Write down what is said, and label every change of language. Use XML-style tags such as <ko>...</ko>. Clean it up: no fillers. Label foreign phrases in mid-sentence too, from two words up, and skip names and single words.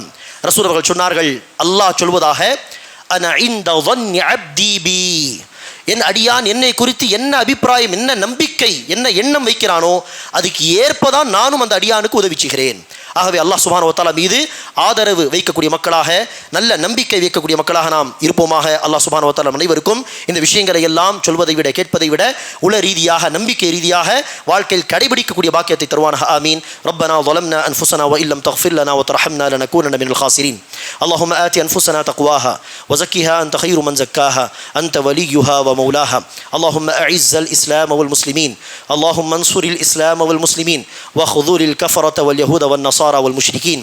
<ta>ரசூல் அவர்கள் சொன்னார்கள், அல்லாஹ் சொல்வதாக,</ta> <ar>أنا عند ظن عبدي بي,</ar> <ta>என் அடியான் என்னை குறித்து என்ன அபிப்பிராயம், என்ன நம்பிக்கை, என்ன எண்ணம் வைக்கிறானோ அதுக்கு ஏற்பதான் நானும் அந்த அடியானுக்கு உதவி செய்கிறேன். ஆகவே அல்லாஹ்</ta> <ar>سبحانه وتعالى</ar> <ta>மீது ஆதரவு வைக்கக்கூடிய மக்களாக, நல்ல நம்பிக்கை வைக்கக்கூடிய மக்களாக நாம் இருப்போமாக. அல்லாஹ்</ta> <ar>سبحانه وتعالى</ar> <ta>அனைவருக்கும் இந்த விஷயங்களை எல்லாம் சொல்வதை விட, கேட்பதை விட உள ரீதியாக, நம்பிக்கை ரீதியாக வாழ்க்கையில் கடைபிடிக்கக்கூடிய பாக்கியத்தை தருவானாக. ஆமீன்.</ta> <ar>ரப்பனா ظلمنا انفسنا وان لم تغفر لنا وترحمنا لنكونن من الخاسرين. اللهم آت انفسنا تقواها وزكها انت خير من زكاها انت وليها ومولاها. اللهم اعز الاسلام والمسلمين. اللهم انصر الاسلام والمسلمين وخذل الكفرة واليهود والنصارى والمشركين.</ar>